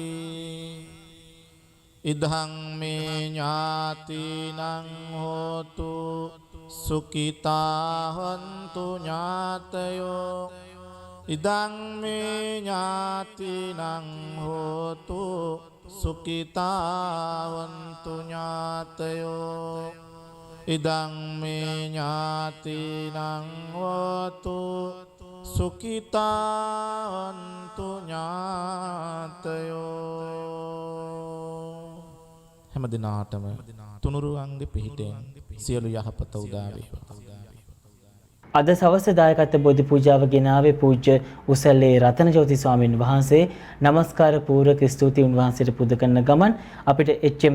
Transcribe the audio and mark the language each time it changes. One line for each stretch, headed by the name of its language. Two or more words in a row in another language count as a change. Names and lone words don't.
Pali: ඉදං මේ ඥාතිනං හෝතු සුඛිතා හොන්තු ඥාතයෝ ඉදං මේ ඥාතිනං හෝතු සුඛිතා හොන්තු ඥාතයෝ ඉදං මේ ඥාතිනං හෝතු සුඛිතා හොන්තු ඥාතයෝ
Sinhala: හැම දිනාටම තුනුරුවන්ගේ පිහිටෙන් සියලු යහපත උදා වේවා. අද සවස දායකත්ව බෝධි පූජාව ගෙනාවේ පූජ්‍ය උසල්ලේ රතනජෝති ස්වාමීන් වහන්සේ. නමස්කාර පූර්වක ස්තුති උන්වහන්සේට පුද කරන ගමන් අපිට එච්.එම්.